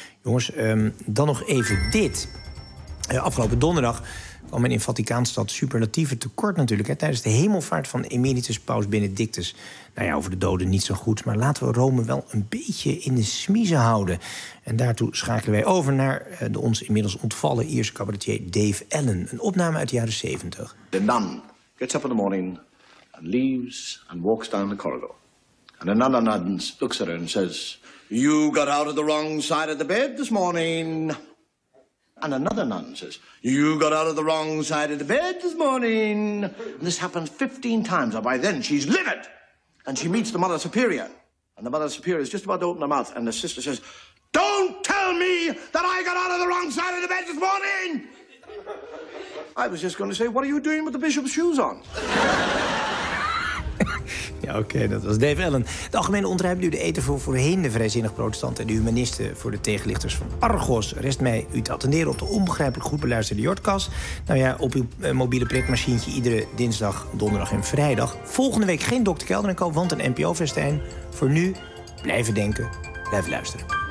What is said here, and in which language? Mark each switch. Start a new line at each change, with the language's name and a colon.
Dutch: Jongens, dan nog even dit. Afgelopen donderdag kwam men in Vaticaanstad superlatieve tekort natuurlijk, hè, tijdens de hemelvaart van emeritus paus Benedictus. Nou ja, over de doden niet zo goed, maar laten we Rome wel een beetje in de smiezen houden. En daartoe schakelen wij over naar de ons inmiddels ontvallen Ierse cabaretier Dave Allen. Een opname uit de jaren 70.
English: The nun gets up in the morning and leaves and walks down the corridor. And another nun looks at her and says, you got out of the wrong side of the bed this morning. And another nun says, you got out of the wrong side of the bed this morning. And this happens 15 times, and by then she's livid. And she meets the Mother Superior. And the Mother Superior is just about to open her mouth. And the sister says, don't tell me that I got out of the wrong side of the bed this morning. I was just going to say, what are you doing with the bishop's shoes on?
Dutch: Ja, oké, dat was Dave Allen. De algemene ontruiming duurde eten voor voorheen de vrijzinnig protestanten en de humanisten voor de tegenlichters van Argos. Rest mij u te attenderen op de onbegrijpelijk goed beluisterde Jordcast. Nou ja, op uw mobiele prikmachientje iedere dinsdag, donderdag en vrijdag. Volgende week geen Dr. Kelder en Koop, want een NPO-festijn. Voor nu, blijven denken, blijven luisteren.